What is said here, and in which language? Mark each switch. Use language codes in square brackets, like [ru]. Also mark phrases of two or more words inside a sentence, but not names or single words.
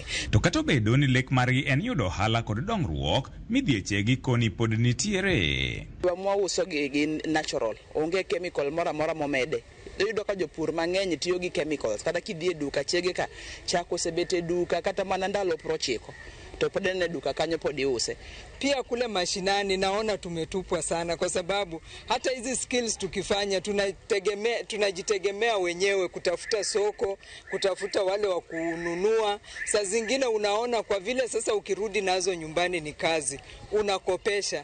[luo] To kata obedo ni lek margi en yudo ohala kod dongruok, midhiechegi koni pod nitiere. Mwa uso gi natural, onge chemical mora momede. Iyudo ka jopur mang'eny tiyo gi chemicals, kata kidhi e duka chege ka chak osebete duka kata mana ndalo 90 to pod ne duka kanyo pod iuse. [sw] Pia kule mashinani naona tumetupwa sana, kwa sababu hata hizi skills tukifanya tunajitegemea wenyewe kutafuta soko, kutafuta wale wa kununua. Saa zingine unaona kwa vile sasa ukirudi nazo nyumbani ni kazi, unakopesha.